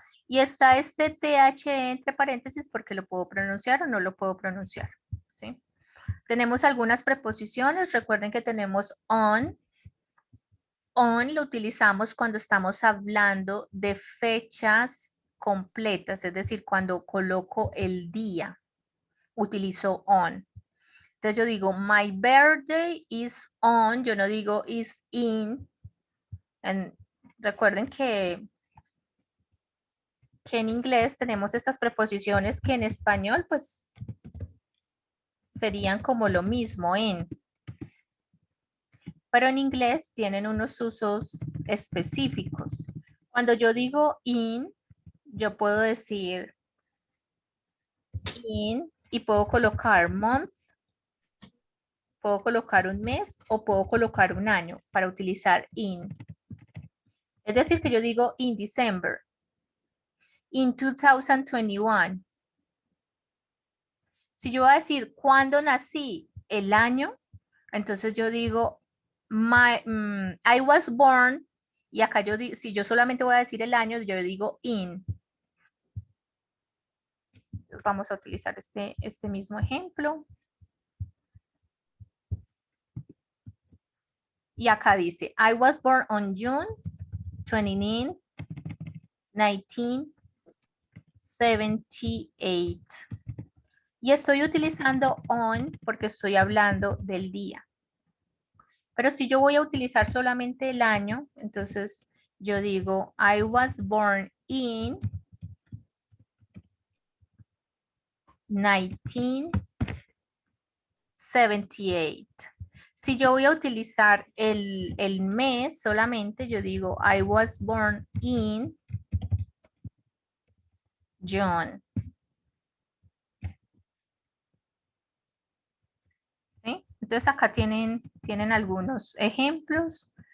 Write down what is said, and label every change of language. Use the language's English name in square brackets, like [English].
[Spanish] Y está este TH entre paréntesis porque lo puedo pronunciar o no lo puedo pronunciar. ¿Sí? Tenemos algunas preposiciones. Recuerden que tenemos on. On lo utilizamos cuando estamos hablando de fechas completas, es decir, cuando coloco el día, utilizo on. Entonces yo digo, [English] my birthday is on, [Spanish] yo no digo [English] is in. [Spanish] Recuerden que en inglés tenemos estas preposiciones que en español pues serían como lo mismo en. Pero en inglés tienen unos usos específicos. Cuando yo digo in, yo puedo decir in y puedo colocar months, puedo colocar un mes o puedo colocar un año para utilizar in. Es decir, que yo digo [English] in December, in 2021. [Spanish] Si yo voy a decir cuándo nací, el año, entonces yo digo [English] I was born [Spanish] Y acá si yo solamente voy a decir el año, yo digo in. Vamos a utilizar este mismo ejemplo. Y acá dice, [English] I was born on June 29, 1978. [Spanish] Y estoy utilizando on porque estoy hablando del día. Pero si yo voy a utilizar solamente el año, entonces yo digo, [English] I was born in 1978. [Spanish] Si yo voy a utilizar el mes solamente, yo digo, [English] I was born in June. [Spanish] ¿Sí? Entonces acá tienen algunos ejemplos.